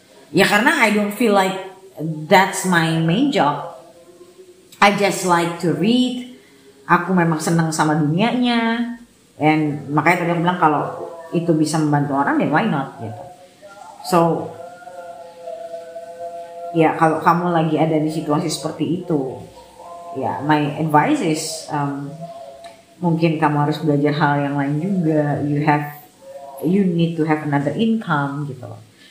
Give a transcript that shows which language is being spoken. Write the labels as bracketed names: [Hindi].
[Indonesian] Ya karena [English] I don't feel like that's my main job. I just like to read. [Indonesian] Aku memang senang sama dunianya. And makanya tadi aku bilang kalau itu bisa membantu orang, [English] then why not [Indonesian] gitu. So ya kalau kamu lagi ada di situasi seperti itu, ya [English] my advice is [Indonesian] mungkin kamu harus belajar hal yang lain juga. [English] You need to have another income [Indonesian] gitu loh.